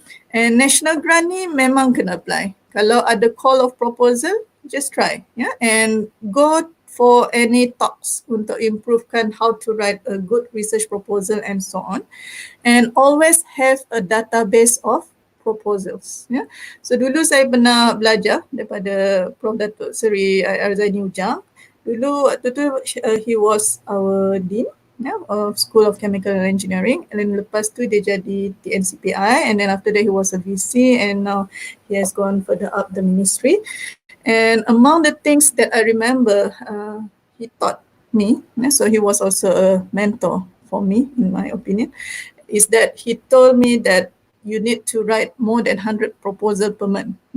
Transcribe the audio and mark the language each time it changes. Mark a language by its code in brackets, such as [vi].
[en] And national grant [ms] ni memang kena apply. Kalau ada [en] call of proposal, just try. And go for any talks [ms] untuk improvekan [en] how to write a good research proposal and so on. And always have a database of proposals. [ms] So dulu saya pernah belajar daripada Prof Datuk Seri Arzaini Ujang. Dulu waktu tu [en] he was our dean of School of Chemical Engineering, and then [ms] lepas tu dia jadi [en] TNCPI, and then after that he was a VC, and now he has gone further up the ministry. And among the things that I remember he taught me, so he was also a mentor for me in my opinion, is that he told me that you need to write more than 100 proposal per month.